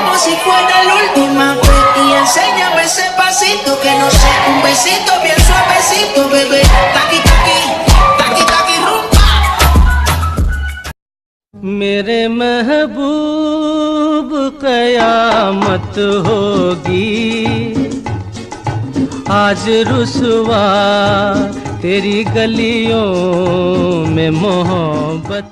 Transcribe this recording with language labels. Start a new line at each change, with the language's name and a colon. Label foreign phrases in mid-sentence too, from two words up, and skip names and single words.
Spanish: si fuera la última vez. Y enséñame ese pasito, que no sé, un besito bien suavecito, bebé. Taqui, taqui, taqui, taqui, rumba.
Hindi: मेरे महबूब कयामत होगी आज रुसवा तेरी गलियों में मोहब्बत।